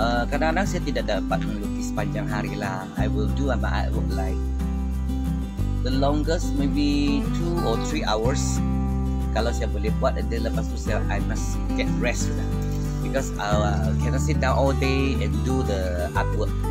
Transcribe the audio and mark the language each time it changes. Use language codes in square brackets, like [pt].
[ms] Kadang-kadang saya tidak dapat melukis panjang hari lah. [en] I will do my artwork like the longest maybe 2 or 3 hours. [ms] Kalau saya boleh buat, dan lepas tu [en] I must get rest [ms] lah. [en] Because I cannot sit down all day and do the artwork.